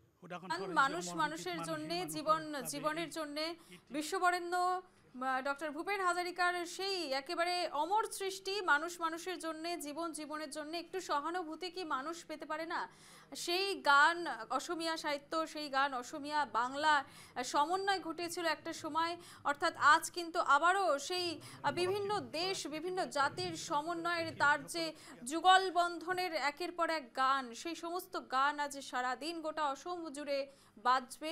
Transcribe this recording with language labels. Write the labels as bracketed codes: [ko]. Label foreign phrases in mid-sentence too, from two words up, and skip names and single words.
[bn] মানুষ মানুষের জন্য জীবনের জন্য বিশ্ববরেণ্য ডক্টর ভূপেন হাজারিকার সেই একেবারে অমর সৃষ্টি মানুষ মানুষের জন্য জীবনের জন্য একটু সহানুভূতি কি মানুষ পেতে পারে না? সেই গান অসমীয়া সাহিত্য, সেই গান অসমীয়া বাংলা সমন্বয় ঘটেছিল একটা সময়, অর্থাৎ আজ কিন্তু আবারও সেই বিভিন্ন দেশ বিভিন্ন জাতির সমন্বয়ের তার যে যুগল বন্ধনের একের পর এক গান, সেই সমস্ত গান আজ সারাদিন গোটা অসম জুড়ে বাজবে।